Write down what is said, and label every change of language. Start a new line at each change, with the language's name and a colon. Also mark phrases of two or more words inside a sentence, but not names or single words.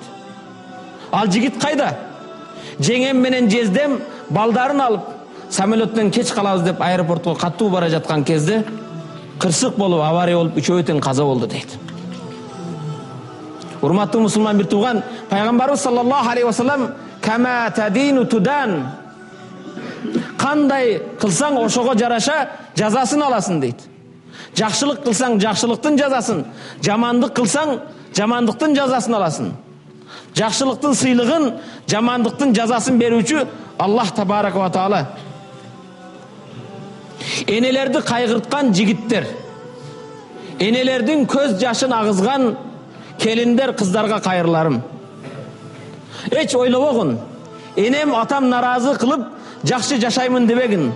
Kyrgyz: Ал жигит кайда? Жеңем менен жездем балдарын алып самолеттен кеч калабыз деп аэропортко катуу бара жаткан кезде кырсык болуп, авария болуп, үчөө тең каза болду дейт. Урматтуу мусулман бир тууган, пайгамбарыбыз
Arabic: صلى الله عليه وسلم كما تدين تدان,
Kyrgyz: кандай кылсаң ошого жараша жазасын аласың дейт. Жакшылык кылсаң жакшылыктын жазасын, жамандык кылсаң жамандыктын жазасын аласың. Жакшылыктын сыйлыгын, жамандыктын жазасын берүүчү Аллах
Arabic: تبارك وتعالى.
Kyrgyz: Энелерди кайгырткан жигиттер, энелердин көз жашын агызган келиндер, кыздарга кайрыларым. Эч ойлобогун, энем атам наразы кылып жакшы жашаймын дебегин.